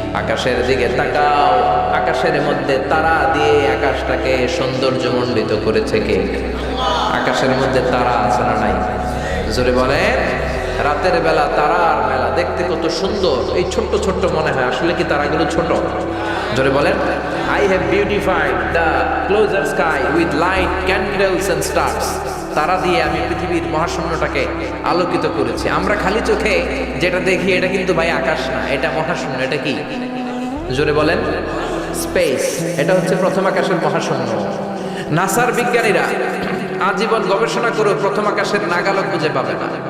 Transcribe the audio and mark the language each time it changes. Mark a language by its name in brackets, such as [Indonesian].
[Bangla] আকাশের দিকে তাকাও, আকাশের মধ্যে তারা দিয়ে আকাশটাকে সৌন্দর্যমণ্ডিত করেছে কে? আকাশের মধ্যে তারা আছে না নাই? জোরে বলেন। রাতের বেলা তারার মেলা দেখতে কত সুন্দর। এই ছোট্ট ছোট্ট মনে হয়, আসলে কি তারাগুলো ছোট? জোরে বলেন। [English] I have beautified the closer sky with light, candles and stars. [Bangla] তারা দিয়ে আমি পৃথিবীর মহাশূন্যটাকে আলোকিত করেছি। আমরা খালি চোখে যেটা দেখি এটা কিন্তু ভাই আকাশ না, এটা মহাশূন্য। এটা কি? জোরে বলেন। স্পেস। এটা হচ্ছে প্রথম আকাশের মহাশূন্য। নাসার বিজ্ঞানীরা আজীবন গবেষণা করে প্রথম আকাশের নাগালক খুঁজে পাবে না।